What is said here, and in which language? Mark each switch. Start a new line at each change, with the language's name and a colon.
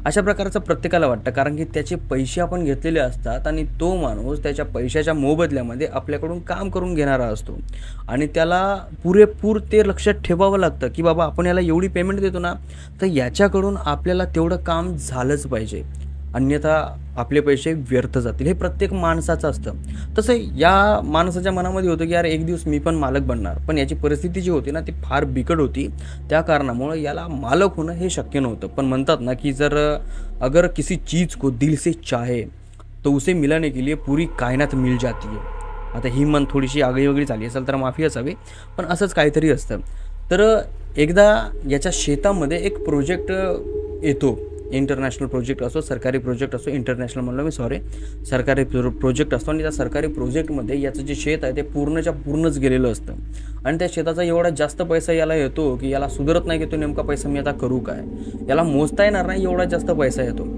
Marathi: अशा प्रकारचं प्रत्येकाला वाटतं, कारण की त्याचे पैसे आपण घेतलेले असतात आणि तो माणूस त्याच्या पैशाच्या मोबदल्यामध्ये आपल्याकडून काम करून घेणारा असतो आणि त्याला पुरेपूर ते लक्षात ठेवावं लागतं की बाबा आपण याला एवढी पेमेंट देतो ना तर याच्याकडून आपल्याला तेवढं काम झालंच पाहिजे, अन्यथा आपले पैसे व्यर्थ जातील. हे प्रत्येक माणसाचं असतं. तसं या माणसाच्या मनामध्ये होतं की यार एक दिवस मी पण मालक बनणार, पण याची परिस्थिती जी होती ना ती फार बिकट होती. त्या कारणामुळं याला मालक होणं हे शक्य नव्हतं. पण म्हणतात ना की
Hindi: अगर किसी चीज़ को दिल से चाहे तो उसे मिलाने के लिए पूरी कायनात मिल जाती है.
Marathi: आता ही मन थोडीशी आगळीवेगळी झाली असेल तर माफी असावी, पण असंच काहीतरी असतं. तर एकदा याच्या शेतामध्ये एक प्रोजेक्ट येतो. इंटरनॅशनल प्रोजेक्ट असो, सरकारी प्रोजेक्ट असो, इंटरनॅशनल म्हणलं मी सॉरी, सरकारी प्रोजेक्ट असतो. आणि त्या सरकारी प्रोजेक्टमध्ये याचं जे शेत आहे ते पूर्णच्या पूर्णच गेलेलं असतं आणि त्या शेताचा एवढा जास्त पैसा याला येतो की याला सुधरत नाही की तो नेमका पैसा मी आता करू काय, याला मोजता येणार नाही एवढा जास्त पैसा येतो.